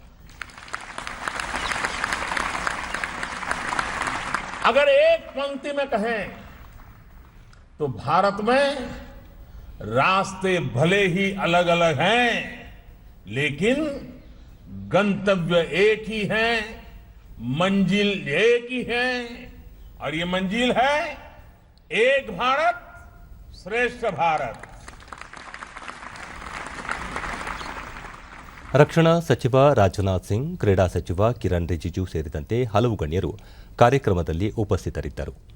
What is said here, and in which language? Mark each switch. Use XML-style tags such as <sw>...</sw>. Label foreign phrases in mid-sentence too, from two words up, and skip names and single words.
<hi>अगर एक पंक्ति में कहें तो भारत में रास्ते भले ही अलग अलग हैं, लेकिन गंतव्य एक ही है, मंजिल एक ही है. और ये मंजिल है एक भारत श्रेष्ठ भारत.</hi> <kn>ರಕ್ಷಣಾ ಸಚಿವ ರಾಜನಾಥ್ ಸಿಂಗ್, ಕ್ರೀಡಾ ಸಚಿವ ಕಿರಣ್ ರಿಜಿಜು ಸೇರಿದಂತೆ ಹಲವು ಗಣ್ಯರು ಕಾರ್ಯಕ್ರಮದಲ್ಲಿ ಉಪಸ್ಥಿತರಿದ್ದರು.</kn>